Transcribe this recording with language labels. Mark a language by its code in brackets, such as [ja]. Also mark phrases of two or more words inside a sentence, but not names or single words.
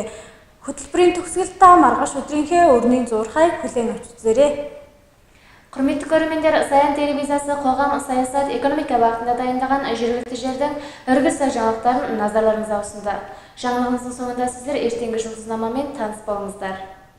[mn] Хөтөлбөрийн төгсгөлтөө маргааш өдрийнхөө өрнийн зурхайг хүлээн авч үзээрэй. [kk] Құрметті көрермендер, Саян телевизиясы қоғам, саясат, экономика бағытында дайындаған жергілікті жердің өргіл сай жаңалықтарын назарларыңызға ұсынды. Жаңалығымыздың соңында сіздер ертеңгі жұлдызнамамен таныс болыңыздар.